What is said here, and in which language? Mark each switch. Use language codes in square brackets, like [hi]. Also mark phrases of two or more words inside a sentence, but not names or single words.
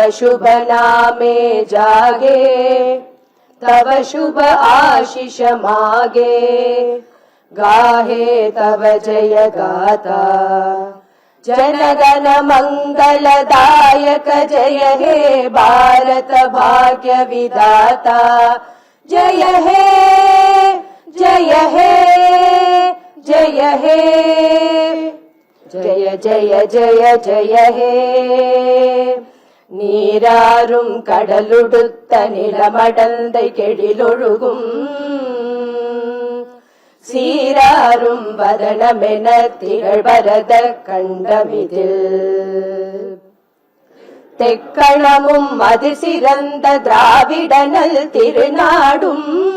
[bn] শুভ নামে জাগে, তব শুভ আশিস মাগে, গাহে তব জয় গাথা, জনগণ মঙ্গল দায়ক জয় হে ভারত ভাগ্য বিধাতা, জয় হে জয় হে জয় হে জয় জয় জয় জয় হে. [ta] நீராரும் கடலுடுத்த நிலமடந்தை கெழிலொழுகும், சீராரும் வதனமென திகழ்வரத கண்டமிதில், தெக்களமும் அது சிறந்த திராவிடனல் திருநாடும்,